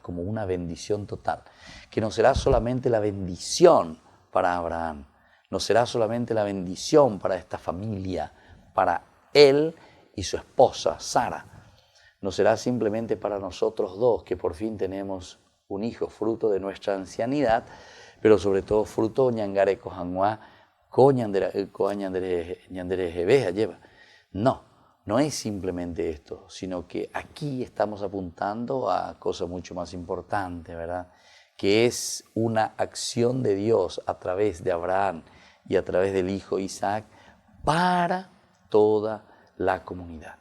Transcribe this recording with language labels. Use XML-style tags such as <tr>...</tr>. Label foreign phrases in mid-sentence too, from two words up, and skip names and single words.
<es>Como una bendición total, que no será solamente la bendición para Abraham, no será solamente la bendición para esta familia, para él y su esposa, Sara. No será simplemente para nosotros dos, que por fin tenemos un hijo, fruto de nuestra ancianidad, pero sobre todo fruto ñangare kohanwa, ko ñandere jebe lleva. No es simplemente esto, sino que aquí estamos apuntando a cosas mucho más importantes, ¿verdad? Que es una acción de Dios a través de Abraham y a través del hijo Isaac para toda la comunidad.</es>